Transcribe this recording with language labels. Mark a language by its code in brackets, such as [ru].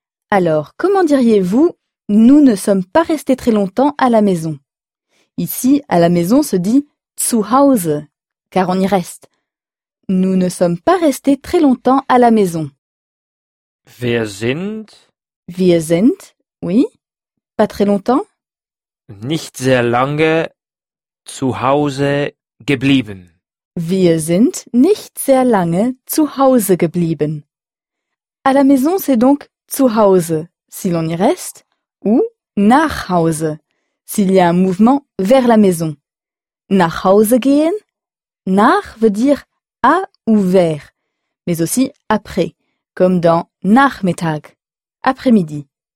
[fr] Alors, comment diriez-vous « nous ne sommes pas restés très longtemps à la maison » Ici, « à la maison » se dit « [de] zu Hause [fr] » car on y reste. « Nous ne sommes pas restés très longtemps à la maison » [de] Wir sind. Wir sind, [fr] oui, pas très longtemps. [de] Nicht sehr lange zu Hause geblieben. Wir sind nicht sehr lange zu Hause geblieben. [fr] À la maison, c'est donc [de] zu Hause, [fr] si l'on y reste, ou [de] nach Hause, [fr] s'il y a un mouvement vers la maison. [de] Nach Hause gehen. [fr] Nach veut dire à ou vers, mais aussi après, comme dans Nachmittag, après-midi.